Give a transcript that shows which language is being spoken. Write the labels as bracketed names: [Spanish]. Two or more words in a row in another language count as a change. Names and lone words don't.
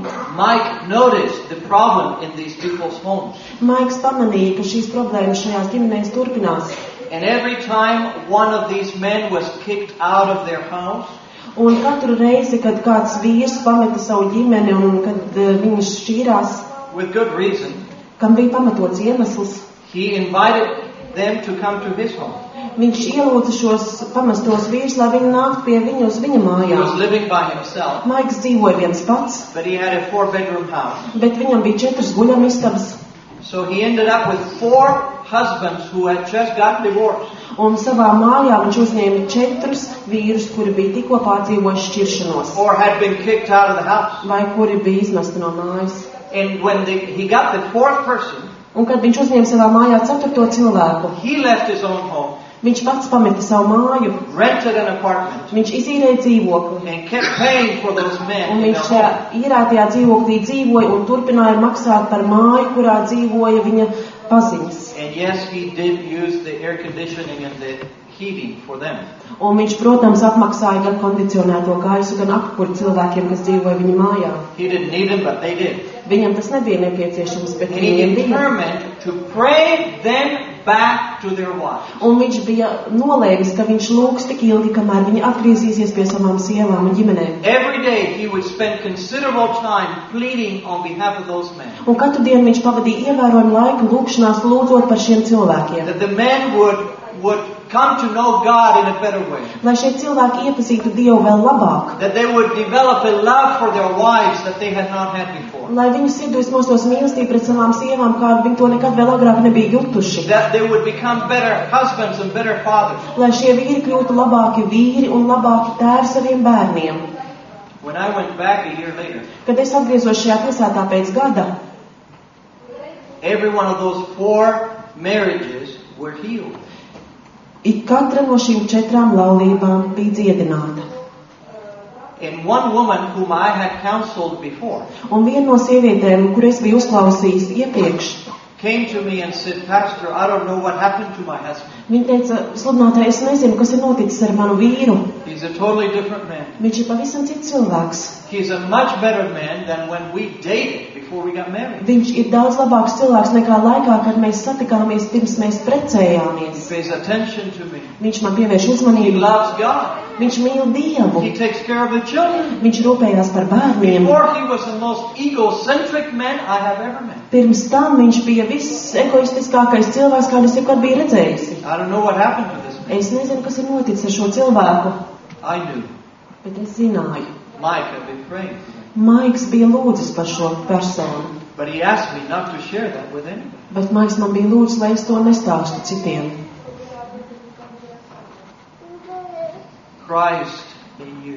[English] Mike noticed the problem in these people's homes. [Latvian] Maiks pamanīja, ka šīs problēmas šajās ģimenēs turpinās. [English] And every time one of these men was kicked out of their house, [Latvian] un katru reizi, kad kāds vīrs pameta savu ģimeni un kad viņi šķīrās, [English] with good reason, [Latvian] kam bija pamatots iemesls, [English] he invited them to come to his home. [Latvian] Viņš ielūdza šos pamestos vīrus, lai viņi nāktu pie viņu uz viņa [English] He [Latvian] mājām. [English] was living by himself, [Latvian] Maiks dzīvoja viens pats, [English] but he had a 4-bedroom house. [Latvian] bet viņam bija 4 guļamistabas. [English] So he ended up with 4 husbands who had just got divorced. [Latvian] Un savā mājā viņš uzņēma 4 vīrus, kuri bija tikko pārdzīvojuši šķiršanos, [English] Or had been kicked out of the house. [Latvian] vai kuri bija izmesti no mājas. [English] And when he got the 4th person, [Latvian] Un kad viņš uzņēma savā mājā 4. cilvēku, [English] he left his own home, [Latvian] viņš pats pameta savu māju, [English] rented an apartment, [Latvian] viņš izīrēja dzīvokli. [English] and kept paying for those men [Latvian] Un [English] in [Latvian] viņš [English] their [Latvian] šajā [English] home. [Latvian] īrētajā dzīvoklī dzīvoja un turpināja maksāt par māju, kurā dzīvoja viņa paziņas. [English] And yes, he did use the air conditioning and the heating for them. [Latvian] Un viņš, protams, apmaksāja gan kondicionēto gaisu, gan apkuri cilvēkiem, kas dzīvoja viņa mājā. [English] He didn't need them, but they did. [Latvian] Viņam tas nebija nepieciešams, bet [English] And he [Latvian] viņiem bija. [English] determined to pray them back to their wives. [Latvian] Un viņš bija nolēmis, ka viņš lūgs tik ilgi, kamēr viņi atgriezīsies pie savām sievām un ģimenēm. [English] Every day he would spend considerable time pleading on behalf of those men. [Latvian] Un katru dienu viņš pavadīja ievērojumu laiku lūgšanās, lūdzot par šiem cilvēkiem. [English] That the men would come to know God in a better way. [Latvian] Lai šie cilvēki iepazītu Dievu vēl labāk. [English] That they would develop a love for their wives that they had not had before. [Latvian] Lai viņu sirdīs mostos mīlestību pret savām sievām, kādu viņi to nekad vēl agrāk nebija jutuši. [English] That they would become better husbands and better fathers. [Latvian] Lai šie vīri kļūtu labāki vīri un labāki tēvi saviem bērniem. [English] When I went back a year later, [Latvian] Kad es atgriezos šajā pilsētā pēc gada, [English] every one of those 4 marriages were healed. [Latvian] ik katra no šīm 4 laulībām bija dziedināta. [English] And one woman whom I had counseled before [Latvian] Un viena no sievietēm, kur es biju uzklausījis iepriekš, [English] came to me and said, Pastor, I don't know what happened to my husband. [Latvian] viņa teica, sludinātāji, es nezinu, kas ir noticis ar manu vīru. [English] He's a totally different man. [Latvian] Viņš ir pavisam cits cilvēks. [English] He's a much better man than when we dated before we got married. [Latvian] Viņš ir daudz labāks cilvēks nekā laikā, kad mēs satikāmies pirms mēs [English] He [Latvian] precējāmies. [English] pays attention to me. [Latvian] Viņš man pievērš [English] He [Latvian] uzmanību. [English] loves God. [Latvian] Viņš mīl Dievu. [English] He takes care of the children. [Latvian] Viņš rūpējās par bērniem. [English] Before he was the most egocentric man I have ever met. [Latvian] Pirms tam viņš bija viss egoistiskākais cilvēks, kādu es jebkad biju redzējusi. [English] I don't know what happened to this man. [Latvian] Es nezinu, kas ir noticis ar šo cilvēku, [English] I knew. [Latvian] bet es zināju. [English] Mike had been praying for him. [Latvian] Maiks bija lūdzis par šo personu, [English] But he asked me not to share that with anybody. [Latvian] bet Maiks man bija lūdzis, lai es to nestāstu citiem. [English] Christ in you.